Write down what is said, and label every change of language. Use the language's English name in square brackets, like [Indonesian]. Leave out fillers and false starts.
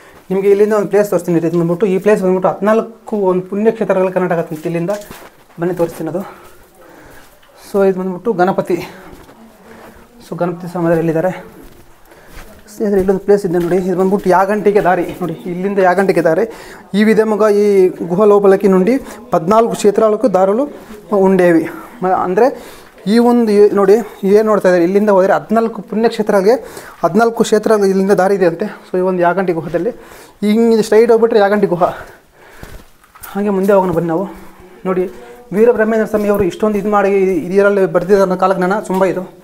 [Kannada] ನಿಮಗೆ ಇಲ್ಲಿಂದ ಒಂದು ಪ್ಲೇಸ್ ತೋರಿಸ್ತೀನಿ. ಇದು ಬಂದ್ಬಿಟ್ಟು ಈ ಪ್ಲೇಸ್ ಬಂದ್ಬಿಟ್ಟು 14 ಒಂದು ಪುಣ್ಯಕ್ಷೇತ್ರಗಳ ಕರ್ನಾಟಕ ಆಗುತ್ತೆ. ಇಲ್ಲಿಂದ ಬನ್ನಿ ತೋರಿಸ್ತೀನಿ ಅದು. ಸೊ ಇದು ಬಂದ್ಬಿಟ್ಟು ಗಣಪತಿ. ಸೊ ಗಣಪತಿ ಸ್ವಾಮಿ ಎಲ್ಲಿದ್ದಾರೆ ಸ್ನೇಹಿತರೆ, ಇಲ್ಲೊಂದು ಪ್ಲೇಸ್ ಇದೆ ನೋಡಿ. ಇದು ಬಂದ್ಬಿಟ್ಟು ಯಾಗಂಟಿಗೆ ದಾರಿ ನೋಡಿ. ಇಲ್ಲಿಂದ ಯಾಗಂಟಿಗೆ ದಾರಿ. [Telugu] ఈ విధముగా ఈ గుహ లోపలికి నుండి 14 క్షేత్రాలకు దారులు ఉండేవి. [Kannada] ಅಂದರೆ ಈ ಒಂದು ನೋಡಿ ಏನು ನೋಡ್ತಾ ಇದ್ದಾರೆ, ಇಲ್ಲಿಂದ ಹೋದರೆ 14 ಪುಣ್ಯಕ್ಷೇತ್ರಗಳಿಗೆ 14 ಕ್ಷೇತ್ರಗಳು ಇಲ್ಲಿಂದ ದಾರಿ ಇದೆ ಅಂತೆ. ಸೊ ಈ ಒಂದು ಯಾಗಂಟಿ ಗುಹದಲ್ಲಿ ಹಿಂಗೆ ಸ್ಟ್ರೈಟ್ ಹೋಗ್ಬಿಟ್ರೆ ಯಾಗಂಟಿ ಗುಹ. ಹಾಗೆ ಮುಂದೆ ಹೋಗೋಣ ಬನ್ನಿ ನಾವು. ನೋಡಿ ವೀರಬ್ರಹ್ಮೇಂದ್ರ ಸ್ವಾಮಿ ಅವರು ಇಷ್ಟೊಂದು ಇದು ಮಾಡಿ ಇದರಲ್ಲಿ ಬರೆದಿದ್ದ ಕಾಲಜ್ಞಾನ ತುಂಬ ಇದು.